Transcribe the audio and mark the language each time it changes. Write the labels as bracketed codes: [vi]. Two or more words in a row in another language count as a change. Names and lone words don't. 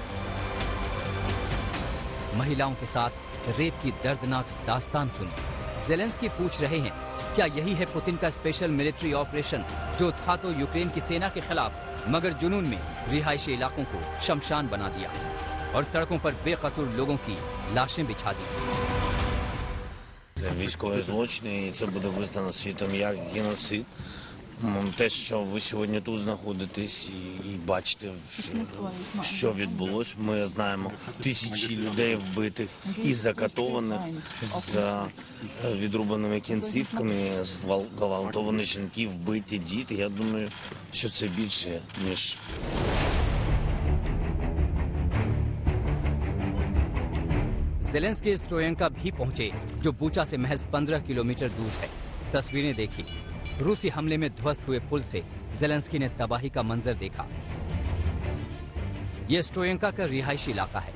[hi] महिलाओं के साथ रेप की दर्दनाक दास्तान सुनी। ज़ेलेंस्की पूछ रहे हैं, क्या यही है पुतिन का [en] special military operation, [hi] जो था तो यूक्रेन की सेना के खिलाफ, मगर जुनून में रिहायशी इलाकों को शमशान बना दिया और सड़कों पर बेकसूर लोगों की लाशें बिछा दी। [uk] Військові злочини, і це буде визнано світом як геноцид. Те, що ви сьогодні тут знаходитесь і бачите, що відбулося, ми знаємо тисячі людей вбитих і закатованих з відрубаними кінцівками, зґвалтовані жінки, вбиті діти. Я думаю, що це більше, ніж... [hi] ज़ेलेंस्की स्ट्रोयेंका भी पहुंचे, जो बूचा से महज 15 किलोमीटर दूर है। तस्वीरें देखी। रूसी हमले में ध्वस्त हुए पुल से ज़ेलेंस्की ने तबाही का मंजर देखा। यह स्ट्रोयेंका का रिहायशी इलाका है।